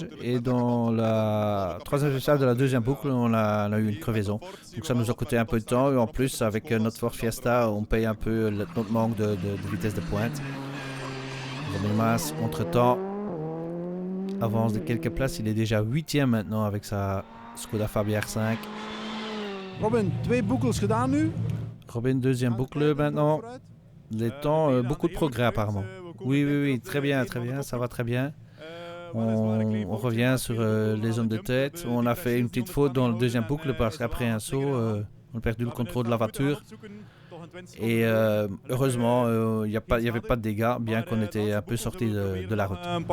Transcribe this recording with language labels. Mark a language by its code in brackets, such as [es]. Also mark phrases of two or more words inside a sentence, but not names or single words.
[fr] Et dans la 3e spéciale de la 2e boucle, on a eu une crevaison. Donc ça nous a coûté un peu de temps. Et en plus, avec notre Ford Fiesta, on paye un peu notre manque de vitesse de pointe. Mas, entre-temps, avance de quelques places. Il est déjà 8e maintenant avec sa Skoda Fabia R5. [nl] Robin, 2 boekels gedaan nu. Robin, [fr] deuxième boucle maintenant. Les temps, beaucoup de progrès apparemment. Oui, très bien, ça va très bien. On revient sur les zones de tête. On a fait une petite faute dans le deuxième boucle parce qu'après un saut, on a perdu le contrôle de la voiture. Et heureusement, il n'y avait pas de dégâts, bien qu'on était un peu sorti de la route.